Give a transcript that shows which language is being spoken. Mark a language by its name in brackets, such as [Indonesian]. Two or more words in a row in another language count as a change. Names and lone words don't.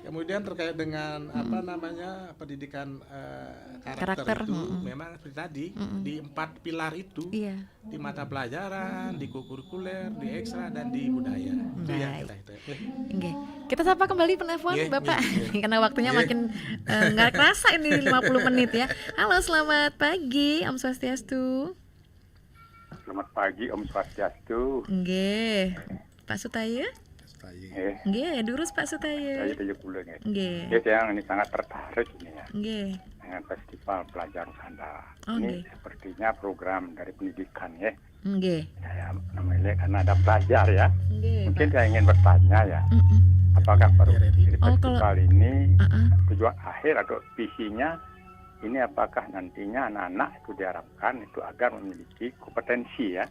[Indonesian] Kemudian terkait dengan apa namanya pendidikan karakter itu memang seperti tadi di 4 pilar itu, di mata pelajaran, di kurikuler, di ekstra dan di budaya. Itu yang kita itu. Kita sapa kembali penelpon Bapak karena waktunya makin nggak kerasa ini 50 menit ya. Halo, selamat pagi, [Balinese] Om Swastiastu. [Indonesian] Selamat pagi, [Balinese] Om Swastiastu. Nggih. Pak Sutaya? Nggih, durus Pak Sutaya. [Indonesian] Saya 70 nggih. Nggih. Saya ini sangat tertarik ini ya. Nggih. Dengan Festival Pelajar Nusantara. Oh, ini sepertinya program dari pendidikan ya. Nggih. Saya namanya karena ada pelajar ya. Nggih. Mungkin saya ingin bertanya ya. Apakah festival ini tujuan akhir atau visinya ini apakah nantinya anak-anak itu diharapkan itu agar memiliki kompetensi ya.